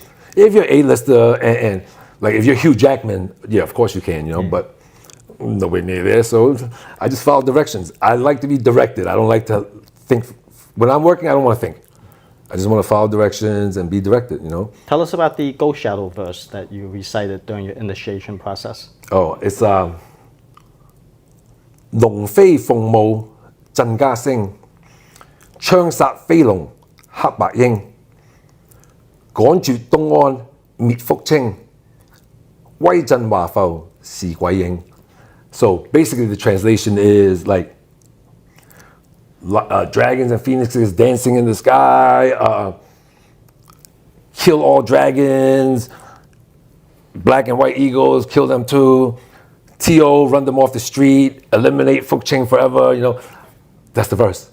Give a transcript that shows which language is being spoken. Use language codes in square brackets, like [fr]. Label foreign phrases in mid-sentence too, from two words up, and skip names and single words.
[en] If you're A-lister and like if you're Hugh Jackman, yeah, of course you can, but nowhere near there. So I just follow directions. I like to be directed. I don't like to think. When I'm working, I don't want to think. I just want to follow directions and be directed, Tell us about the Ghost Shadow verse that you recited during your initiation process. Oh, it's [yue] 龍飛鳳舞震家聲，槍殺飛龍黑白鷹，趕絕東安滅福清，威震華埠是鬼影. [en] So basically the translation is like dragons and phoenixes dancing in the sky, kill all dragons, black and white eagles, kill them too, T.O., run them off the street, eliminate Fuk Ching forever, That's the verse.